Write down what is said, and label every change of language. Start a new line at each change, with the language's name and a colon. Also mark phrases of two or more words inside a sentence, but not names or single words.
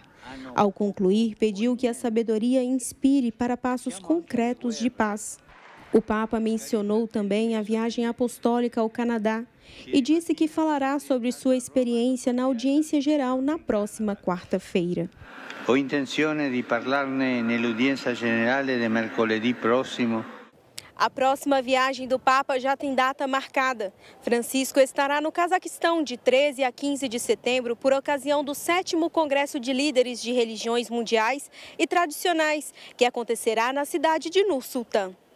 Portuguese: Ao concluir, pediu que a sabedoria inspire para passos concretos de paz. O Papa mencionou também a viagem apostólica ao Canadá e disse que falará sobre sua experiência na audiência geral na próxima quarta-feira.
Italian: Ho intenzione di parlarne nell'udienza generale de mercoledì próximo.
Portuguese: A próxima viagem do Papa já tem data marcada. Francisco estará no Cazaquistão de 13 a 15 de setembro por ocasião do 7º Congresso de Líderes de Religiões Mundiais e Tradicionais, que acontecerá na cidade de Nur-Sultan.